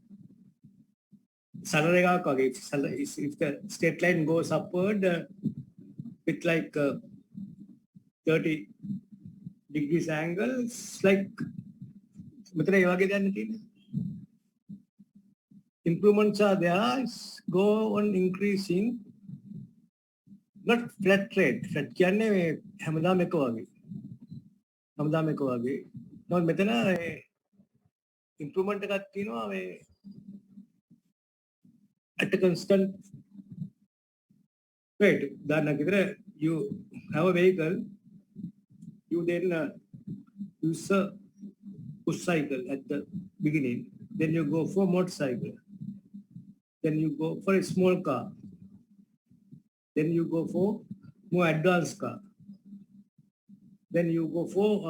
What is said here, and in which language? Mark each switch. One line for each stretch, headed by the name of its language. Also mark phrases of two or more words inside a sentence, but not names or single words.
English: If the straight line goes upward with like 30 degrees angle, it's like improvements are there, go on increasing, not flat rate.
Sinhala: Flat කියන්නේ හැමදාම එක වගේ. හැමදාම එක වගේ. නමුත් මෙතන improvement එකක් තියෙනවා
English: at a constant rate.
Sinhala: උදාහරණයක් විතර
English: you have a vehicle, you then use a push cycle at the beginning, then you go for motorcycle, then you go for a small car, then you go for more advanced car, then you go for